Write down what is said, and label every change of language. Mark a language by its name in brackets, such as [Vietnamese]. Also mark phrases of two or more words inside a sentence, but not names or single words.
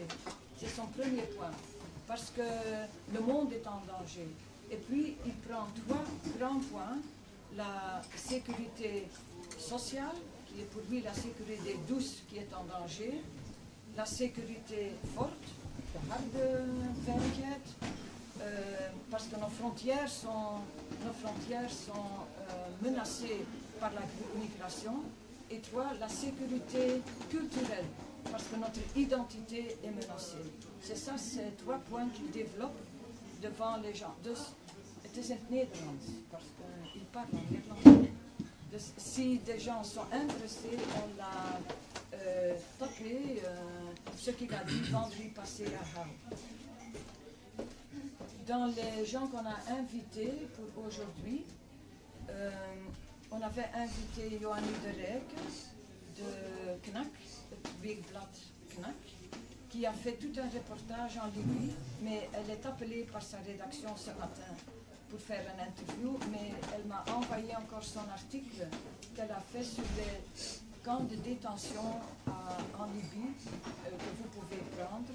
[French] C'est son premier point, parce que le monde est en danger. Et puis, il prend trois grands points, la sécurité sociale, qui est pour lui la sécurité douce qui est en danger, la sécurité forte, [Dutch] de harde veiligheid, [French] parce que nos frontières sont menacées par la migration. Et trois, la sécurité culturelle, parce que notre identité est menacée. C'est ça, ces trois points qu'il développe devant les gens. [Dutch] Dus, het is in het Nederlands, [French] parce qu'il parle en néerlandais. Dus, si des gens sont intéressés, on a tapé ce qu'il a dit vendredi passé à Halle. Dans les gens qu'on a invités pour aujourd'hui, on avait invité Johanny de Rijk de Knak, [Dutch] het weekblad Knak, [French] qui a fait tout un reportage en Libye, mais elle est appelée par sa rédaction ce matin pour faire une interview, mais elle m'a envoyé encore son article qu'elle a fait sur les camps de détention en Libye, que vous pouvez prendre.